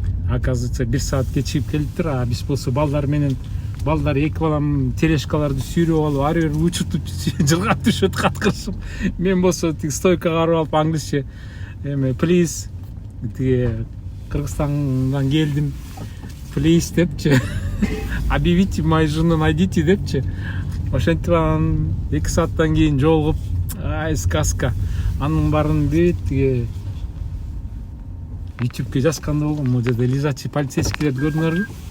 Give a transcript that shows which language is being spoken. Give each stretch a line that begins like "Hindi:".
Kyrgyz: Оказывается, 1 саат кечигип келиптир, а биз болсо балдар менен, эки балам тележкаларды сүйрөп алып, ары бери учуртуп жылгап түшөт, каткырышып. Мен болсо тиги стойкага барып алып англисче, please, тиги Кыргызстандан келдим, please депчи.
Russian: Объявите мою жену, найдите
Kyrgyz: депчи. Ошентип анан 2 сааттан кийин жолугуп, сказка. Анын баарын тиги ютубке жазганда болгон. Могу жерде лежачий полицейскийлерди көрдүңөрбү?